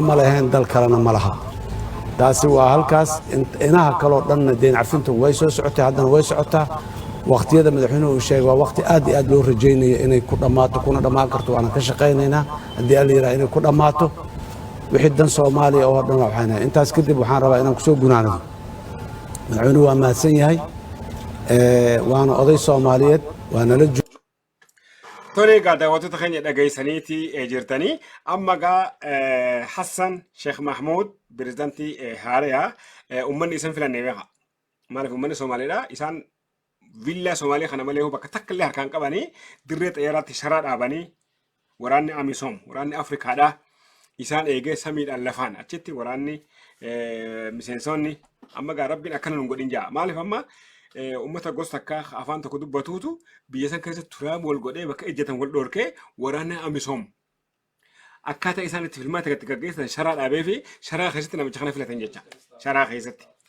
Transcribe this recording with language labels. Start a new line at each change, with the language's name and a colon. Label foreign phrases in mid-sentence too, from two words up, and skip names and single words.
Somali: ma lahayn dal kalena ma laha taasi waa halkaas inaha kaloo dhanna deen cafintu way soo socotay haddana way socotaa waqtiyada madaxweynuhu uu sheegay waa waqti aad iyo aad loo rajaynayo inay ku dhammaato kuna dhammaan karto waana ka shaqaynaynaa haddii alla yidhaha inay ku dhammaato wixii dan Soomaaliya oo dhan waxaan intaas kadib waxaan rabaa inaan kusoo gunaanado madaxweynuhu waa mahadsan yahay waana oday Soomaaliyeed waana la
Oromo: tole gaada wato takhanya dhagaysaniiti jirtani amma ga Hassan Sheikh Mahmoud presidenti haaraya ummanni isan filanneeqa maaliif ummanni Soomaaliidha isaan villa Soomaaliya kana malee bakka takka illee harkaan qabanii dirree xayyaaraatti sharaa dhaabanii waraanni Amisom waraanni Afrikaadha isaan eegee samiidhaan lafaan achitti waraanni miseensonni amma gaa rabbiin akkana nun godhin jaa maaliif amma ummata gosa akka afaan tokko dubbatuutu biyya san keessatti turaam wal godhee bakka ejjatan wal dhorkee waraanni Amisom akkaataa isaan itti filmaata gatti gaggeessan sharaa dhaabee fi sharaa keessatti namicha kana filatan jecha sharaa keessatti.